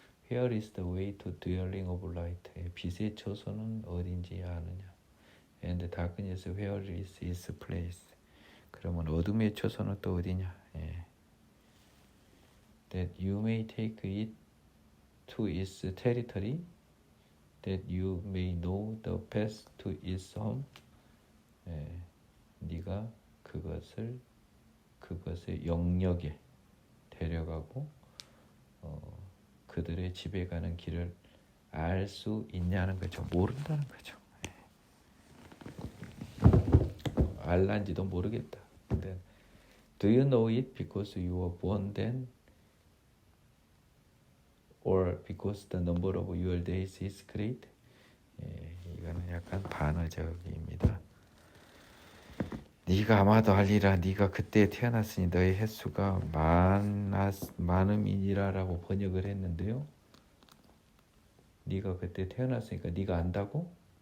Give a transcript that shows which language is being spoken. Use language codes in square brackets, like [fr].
[en] Where is the way to dwelling of light? [ko] 빛의 처소는 어딘지 아느냐? [en] And darkness, where is its place? [ko] 그러면 어둠의 처소는 또 어디냐? [en] That you may take it to its territory, that you may know the path to its home. [ko] 네가 그것의 영역에 데려가고 그들의 집에 가는 길을 알 수 있냐는 거죠. 모른다는 거죠. 알란지도 모르겠다. 근데 [en] do you know it because you were born then, or because the number of your days is great? [ko] 이거는 약간 반어적입니다. 네가 아마도 알리라. 네가 그때 태어났으니 너의 횟수가 많음이니라라고 번역을 했는데요. 네가 그때 태어났으니까 네가 안다고?